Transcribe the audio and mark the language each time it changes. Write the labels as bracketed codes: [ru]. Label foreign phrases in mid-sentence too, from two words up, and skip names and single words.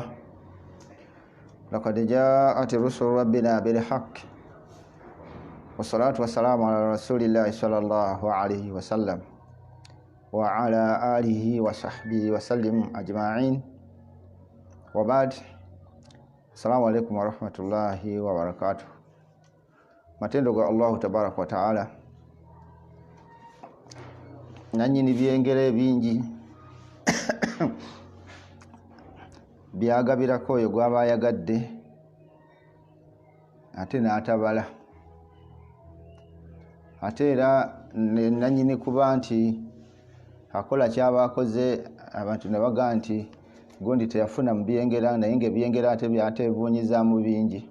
[ar] لقد جاءت رسل ربنا بالحق والصلاة والسلام على رسول الله صلى الله عليه وسلم وعلى آله وصحبه وسلم أجمعين وبعد. السلام عليكم ورحمة الله وبركاته. [lg] Matendo ga Allah [ar] تبارك وتعالى [lg] nanyini byengere bingi byagabirako oyo gwaba yagadde ate n'atabala ate era nanyini kuba nti akola kyaba akoze abantu ne baga nti gondi teyafuna mu byengera naye ng'ebyengera ate byatevuunyiza mu bingi.